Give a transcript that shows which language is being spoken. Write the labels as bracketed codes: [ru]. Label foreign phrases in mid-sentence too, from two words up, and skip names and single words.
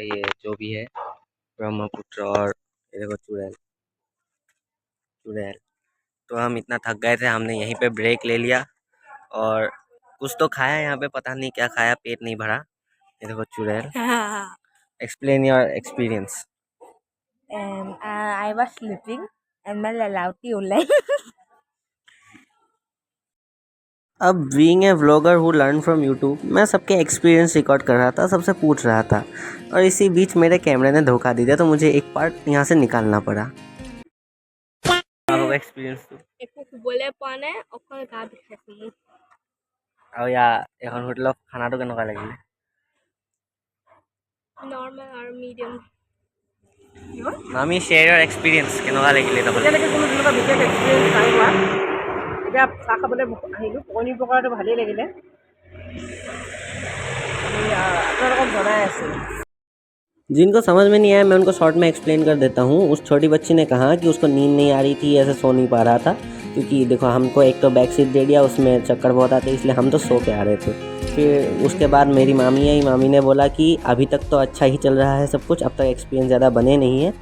[hi] ये जो भी है ब्रह्मपुत्र और ये देखो चुड़ैल। तो हम इतना थक गए थे, हमने यहीं पे ब्रेक ले लिया और कुछ तो खाया यहाँ पे, पता नहीं क्या खाया, पेट नहीं भरा। ये देखो चुड़ैल। [en] explain your experience. I was sleeping and [hi] मैं ललावती उल्लाई। अब [en] being a vlogger who learn from YouTube, [hi] मैं सबके एक्सपीरियंस रिकॉर्ड कर रहा था, सबसे पूछ रहा था, और इसी बीच मेरे कैमरे ने धोखा दे दिया, तो मुझे एक पार्ट यहाँ से निकालना पड़ा। एक्सपीरियंस [as] একো শুবলৈ পোৱা নাই, অকল গা বিষাইছে মোৰ। আৰু এখন হোটেলত খানাটো কেনেকুৱা লাগিলে? নৰ্মেল আৰু মিডিয়াম। মামি [en] share your experience, [as] কেনেকুৱা লাগিলে? এতিয়ালৈকে কোনো তেনেকুৱা বিশেষ এক্সপিৰিয়েঞ্চ নাই হোৱা। এতিয়া চাহ খাবলৈ আহিলোঁ, পকনী পকৰাটো ভালেই লাগিলে। আপোনালোকক জনাই আছোঁ। [hi] जिनको समझ में नहीं आया मैं उनको शॉर्ट में एक्सप्लेन कर देता हूँ। उस छोटी बच्ची ने कहा कि उसको नींद नहीं आ रही थी, ऐसे सो नहीं पा रहा था, क्योंकि देखो हमको एक तो [en] back seat [hi] दे दिया, उसमें चक्कर बहुत आते, इसलिए हम तो सो के आ रहे थे। फिर उसके बाद मेरी मामी आई, मामी ने बोला कि अभी तक तो अच्छा ही चल रहा है सब कुछ, अब तक एक्सपीरियंस ज़्यादा बने नहीं है।